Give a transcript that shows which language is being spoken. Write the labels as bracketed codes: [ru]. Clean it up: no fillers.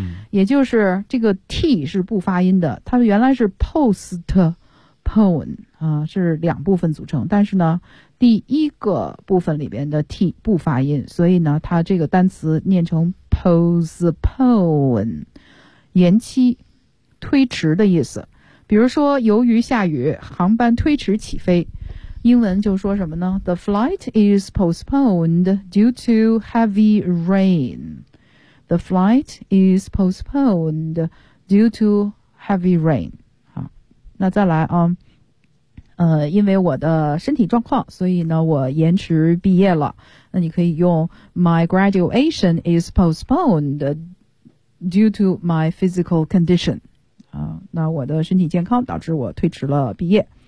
[zh] 也就是这个 t 是不发音的，它原来是 postpone 啊，是两部分组成，但是呢，第一个部分里边的 t 不发音，所以呢，它这个单词念成 postpone， 延期、推迟的意思。比如说由于下雨航班推迟起飞，英文就说什么呢？ [en] The flight is postponed due to heavy rain. The flight is postponed due to heavy rain. [zh] 好，那再来啊，因为我的身体状况，所以呢我延迟毕业了。那你可以用 [en] My graduation is postponed due to my physical condition. [zh] 那我的身体健康导致我推迟了毕业。